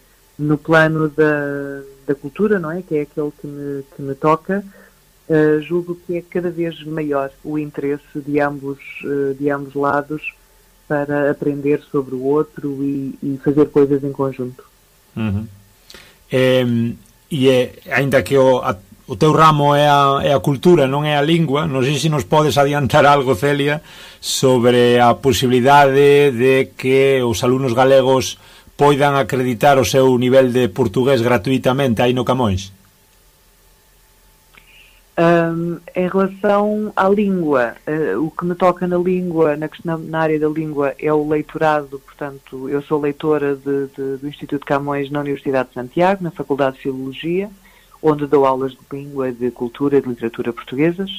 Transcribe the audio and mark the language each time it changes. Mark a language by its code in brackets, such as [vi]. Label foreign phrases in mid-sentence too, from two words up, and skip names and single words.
[pt] No plano da cultura, não é? Que é aquele que me toca, julgo que é cada vez maior o interesse de ambos lados para aprender sobre o outro e fazer coisas em conjunto. [gl] Uhum. Ainda que o teu ramo é a cultura, non é a lingua, non sei se nos podes adiantar algo, Celia, sobre a posibilidade de que os alumnos galegos poidan acreditar o seu nivel de portugués gratuitamente aí no Camões? [pt] Em relação à língua, o que me toca na língua, na área da língua, é o leitorado. Portanto, eu sou leitora do Instituto Camões na Universidade de Santiago, na Faculdade de Filologia, onde dou aulas de língua, de cultura e de literatura portuguesas.